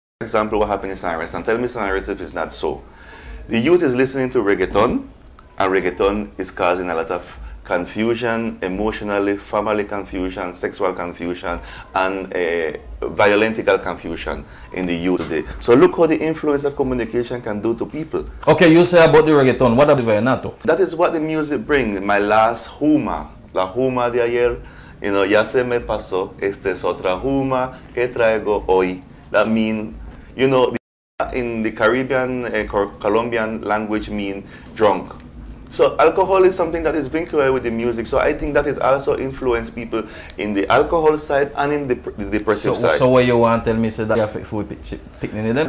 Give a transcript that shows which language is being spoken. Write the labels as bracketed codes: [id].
[en] For example, what happened in San Andres, and tell me San Andres if it's not so. The youth is listening to reggaeton, and reggaeton is causing a lot of confusion, emotionally, family confusion, sexual confusion, and violentical confusion in the youth today. So look how the influence of communication can do to people. Okay, you say about the reggaeton. What about the vallenato? That is what the music brings. My last huma, [es] la huma de ayer, [en] you know, [es] ya se me pasó, esta es otra huma que traigo hoy. [en] That means, you know, in the Caribbean, Colombian language mean drunk. So alcohol is something that is vinculated with the music. So I think that is also influenced people in the alcohol side and in the depressive side. So what you want to tell me is that if we picking them?